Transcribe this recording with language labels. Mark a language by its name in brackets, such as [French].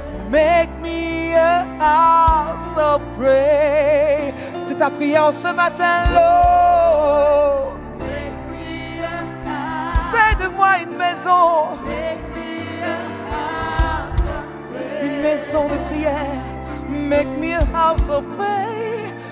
[English] Make me a house of prayer. [French] C'est ta prière ce matin, Lord. [English] Make me a house. [French] Fais de moi une maison. [English] Make me a house of prayer. [French] Une maison de prière. [English] Make me a house of prayer.